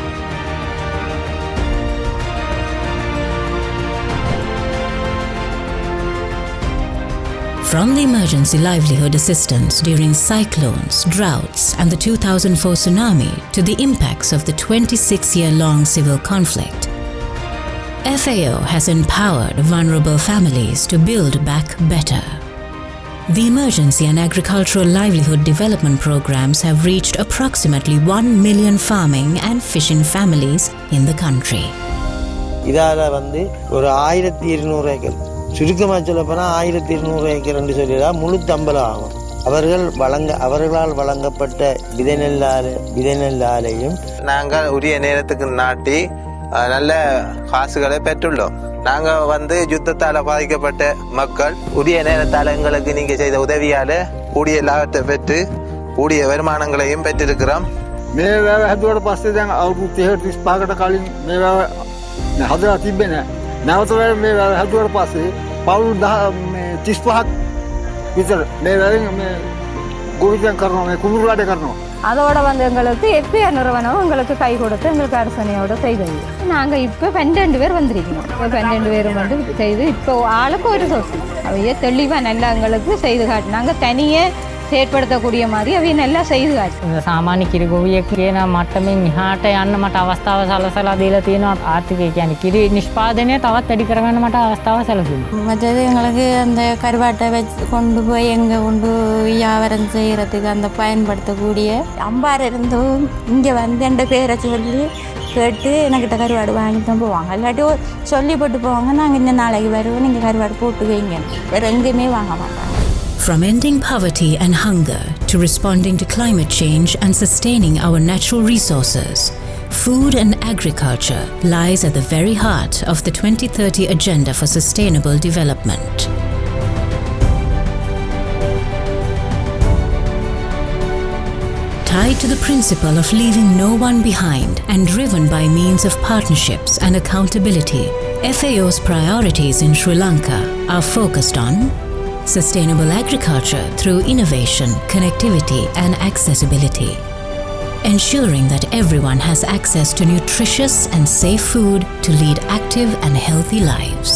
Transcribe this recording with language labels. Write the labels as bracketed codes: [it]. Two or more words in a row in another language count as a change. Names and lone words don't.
[en] From the emergency livelihood assistance during cyclones, droughts, and the 2004 tsunami to the impacts of the 26-year-long civil conflict, FAO has empowered vulnerable families to build back better. The emergency and agricultural livelihood development programs have reached approximately 1 million farming and fishing families in the country. [ta] இதால ஒரு 1200 ஏக்கர் சுருக்கமாக சொல்லப்போனால் 1200 ஏக்கர் என்று சொல்லிடலாம் முழு தம்பலம் ஆகும். அவர்களால் வழங்கப்பட்ட விதைநெல்லாலையும் நாங்கள் உரிய நேரத்துக்கு நாட்டி நல்ல காசுகளை பெற்றுள்ளோம். நாங்கள் யுத்தத்தால் பாதிக்கப்பட்ட மக்கள் உரிய நேரத்தால் எங்களுக்கு நீங்க செய்த உதவியால கூடிய லாபத்தை பெற்று கூடிய வருமானங்களையும் பெற்றிருக்கிறோம். [si] මේ වැව හැදුවට පස්සේ දැන් අවුරුදු 35කට කලින් මේ වැව හදලා තිබෙන්නේ නැහැ. නැවත මේ වැව හැදුවට පස්සේ පවුල් 35ක් විතර මේ වැවෙන් මේ ගොවිතැන් කරනවා මේ කුඹුරු වැඩ කරනවා. [ta] அதோட எங்களுக்கு FAO நிறுவனம் எங்களுக்கு கை கொடுத்து எங்களுக்கு அரசனையோட செய்தது. நாங்கள் இப்போ 12 பேர் வந்திருக்கணும். 12 பேரும் செய்து இப்போ ஆளுக்கு ஒரு சொத்து அவைய தெளிவாக நல்லா எங்களுக்கு செய்து காட்டினாங்க. தனியே செயற்படுத்தக்கூடிய மாதிரி அவைய நல்லா செய்து காட்டு. [si] සාමාන්‍ය කිරිගොවියෙක් කියන මට්ටමින් එහාට යන්න මට අවස්ථාව සලසලා දීලා තියෙනවා. ආර්ථිකය කියන්නේ කිරි නිෂ්පාදනය තවත් වැඩි කරගන්න මට අවස්ථාව සැලසුණා. [ta] மற்றது எங்களுக்கு அந்த கருவாட்டை வச்சு கொண்டு போய் எங்கே கொண்டு வியாபாரம் செய்கிறதுக்கு அந்த பயன்படுத்தக்கூடிய அம்பார் இருந்தும் இங்கே எந்த பேரை சொல்லி கேட்டு என்கிட்ட கருவாடு வாங்கிட்டு தான் போவாங்க. இல்லாட்டி சொல்லி போட்டு போவாங்க, நாங்கள் இந்த நாளைக்கு வருவோம், நீங்கள் கருவாடு போட்டு வைங்க, வேறு எங்கேயுமே வாங்க மாட்டாங்க. [en] From ending poverty and hunger to responding to climate change and sustaining our natural resources, food and agriculture lies at the very heart of the 2030 Agenda for Sustainable Development. Tied to the principle of leaving no one behind and driven by means of partnerships and accountability, FAO's priorities in Sri Lanka are focused on sustainable agriculture through innovation, connectivity and accessibility, ensuring that everyone has access to nutritious and safe food to lead active and healthy lives.